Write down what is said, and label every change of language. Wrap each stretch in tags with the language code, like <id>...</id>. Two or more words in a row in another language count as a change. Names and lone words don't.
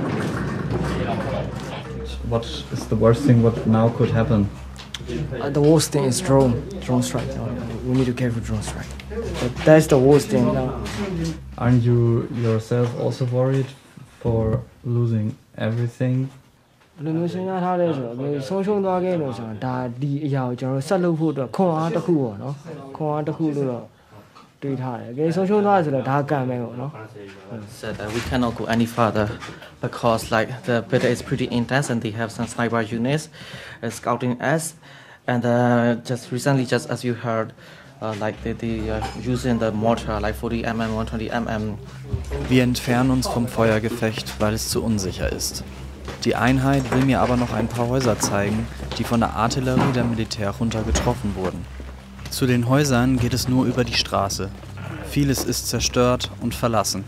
<en>What is the worst thing what now could happen? The worst thing is drone strike. We need to careful drone strike. But that's the worst thing now. Aren't you yourself also worried for losing everything?</en> <my>ဘယ်လိုမျိုးစဉ်းစားထားလဲဆိုတော့ဆုံးရှုံးသွားခဲ့လို့ဆိုတာဒါဒီအရာကိုကျွန်တော်ဆက်လုပ်ဖို့အတွက်ခွန်အားတစ်ခုပေါ့နော်ခွန်အားတစ်ခုလို့တော့တွေးထားတယ်အကယ်ဆုံးရှုံးသွားဆိုတော့ဒါကံပဲပေါ့နော်</my> <en>Said that we cannot go any further because like the battle is pretty intense and they have some sniper units scouting us, and just recently, just as you heard, like they are using the mortar like 40 mm, 120 mm.</en> <de>Wir entfernen uns vom Feuergefecht, weil es zu unsicher ist. Die Einheit will mir aber noch ein paar Häuser zeigen, die von der Artillerie der Militärjunta getroffen wurden. Zu den Häusern geht es nur über die Straße. Vieles ist zerstört und verlassen.</de>